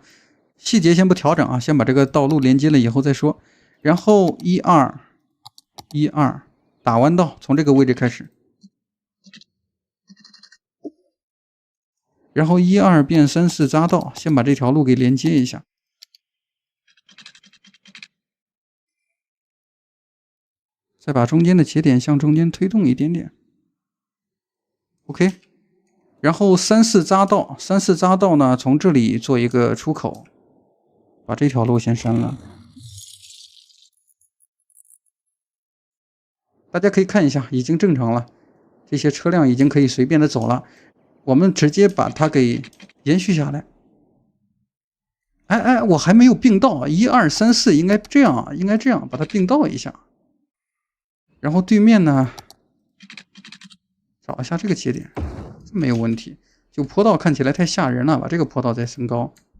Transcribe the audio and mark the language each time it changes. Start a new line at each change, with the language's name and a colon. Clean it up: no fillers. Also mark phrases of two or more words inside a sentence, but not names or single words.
Chinese: 細節先不調整啊，先把這個道路連接了以後再說。然後1、2，打彎道，從這個位置開始。然後1、2變 3、4匝道，先把這條路給連接一下。再把中间的节点向中间推动一点点。OK， 然后3、4匝道呢，从这里做一个出口，把这条路先删了。大家可以看一下，已经正常了，这些车辆已经可以随便的走了。我们直接把它给延續下來。我還沒有並道，1、2、3、4應該這樣，把它並道一下。然後對面呢，找一下這個節點，這沒有問題。就坡道看起來太嚇人了，把這個坡道再升高。